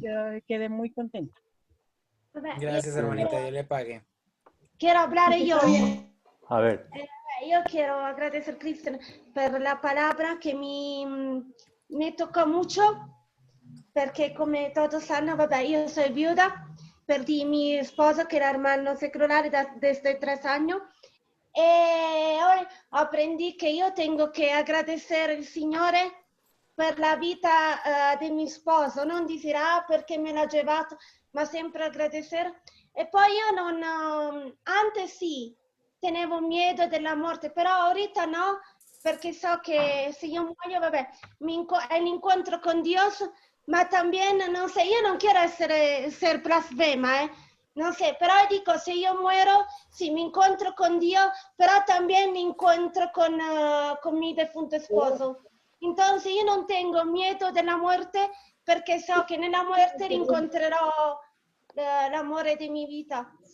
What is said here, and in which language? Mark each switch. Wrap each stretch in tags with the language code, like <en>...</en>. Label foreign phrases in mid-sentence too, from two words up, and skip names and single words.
<es>Yo quedé muy contenta. Gracias, hermanita. Dios le pague. Quiero hablar yo. A ver. Io quiero agradecer a Cristian per la palabra que me tocó mucho, porque come todos sanno, io soy viuda, perdí mi esposo que era hermano secular desde 3 años, hoy aprendí que yo tengo che agradecer</es> <it>al Signore per la vita di mio sposo, non dire perché me l'ha</it> <es>llevato,</es> <it>ma sempre</it> <es>agradecer.</es> <it>E poi io non,</it> <es>antes sì, tenevo miedo</es> <it>della morte,</it> <es>però ahorita no,</es> <it>perché so che se io muoio, vabbè, è l'incontro con</it> <es>Dios, ma también, non sé,</es> <it>io non</it> <es>quiero ser blasfema, no sé, pero digo, si yo muero, sí, me encuentro con Dios, pero también me encuentro con mi defunto esposo. Entonces yo no tengo miedo de la muerte porque sé que en la muerte encontraré el amor de mi vida.</es>